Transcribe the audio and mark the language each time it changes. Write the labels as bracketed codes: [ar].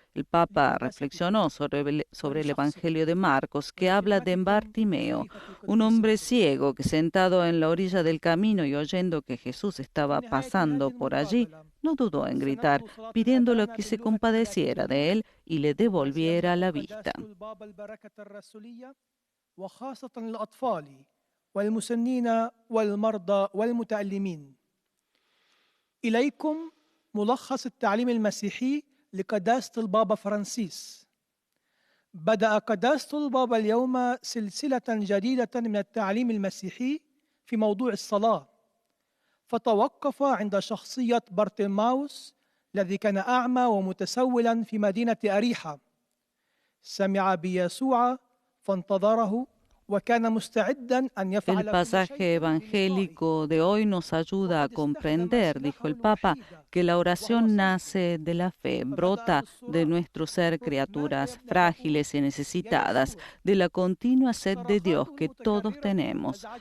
[es] El Papa reflexionó sobre el Evangelio de Marcos, que habla de Bartimeo, un hombre ciego que sentado en la orilla del camino y oyendo que Jesús estaba pasando por allí, no dudó en gritar, pidiéndole que se compadeciera de él y le devolviera la vista. [ar] لقداسة البابا فرانسيس. بدأ قداسة البابا اليوم سلسلة جديدة من التعليم المسيحي في موضوع الصلاة، فتوقف عند شخصية بارتيماوس الذي كان أعمى ومتسولا في مدينة أريحة. سمع بيسوع فانتظره. [es] El pasaje evangélico de hoy nos ayuda a comprender, dijo el Papa, que la oración nace de la fe, brota de nuestro ser criaturas frágiles y necesitadas, de la continua sed de Dios que todos tenemos.